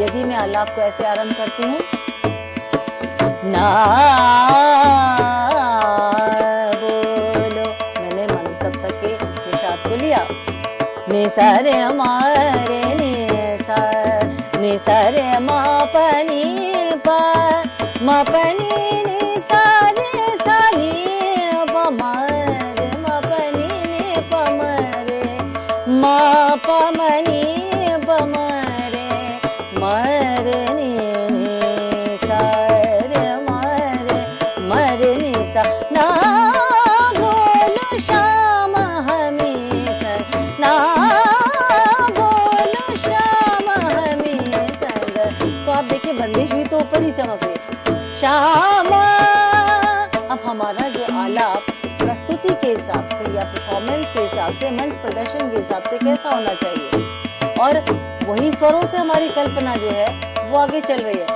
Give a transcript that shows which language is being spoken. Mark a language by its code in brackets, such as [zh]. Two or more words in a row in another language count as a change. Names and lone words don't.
[hi] यदि मैं आलाप को ऐसे आरंभ करती हूँ, ना बोलो, मैंने मंत्र सप्तक के निषाद को लिया, नि सा रे मा रे नि सा रे मा प नी प म प नी नि सा रे सा नी प म रे म प नी नि प म रे म प म नी प म रे म रे नि नि सा रे म रे नि सा। ना बोलो श्याम हमी संग, ना बोलो श्याम हमी संग। तो आप देखिए बंदिश भी तो ऊपर ही चमक रही है, श्याम। अब हमारा जो आलाप प्रस्तुति के हिसाब से या परफॉर्मेंस के हिसाब से, मंच प्रदर्शन के हिसाब से कैसा होना चाहिए, और वही स्वरों से हमारी कल्पना जो है वो आगे चल रही है।